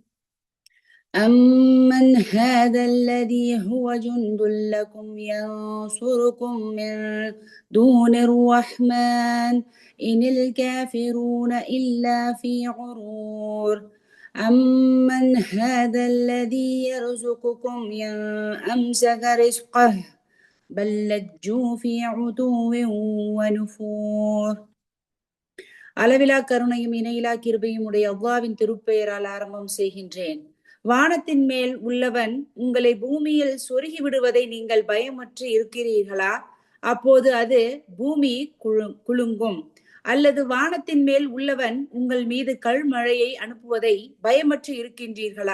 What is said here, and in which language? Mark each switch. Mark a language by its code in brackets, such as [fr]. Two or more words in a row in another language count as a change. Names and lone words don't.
[ar] أمن هذا الذي هو جند لكم ينصركم من دون الرحمن إن الكافرون إلا في غرور أمن هذا الذي يرزقكم إن أمسك رزقه بل لجوا في عتو ونفور. [ta] அளவிலா கருணையும் இணையிலா கிருபையும் உடைய அல்லாஹ்வின் திருப்பெயரால் ஆரம்பம் செய்கின்றேன். வானத்தின் மேல் உள்ளவன் உங்களை பூமியில் சொருகி விடுவதை நீங்கள் பயமற்று இருக்கிறீர்களா? அப்போது அது பூமி குலுங்கும். அல்லது வானத்தின் மேல் உள்ளவன் உங்கள் மீது கல்மழையை அனுப்புவதை பயமற்று இருக்கின்றீர்களா?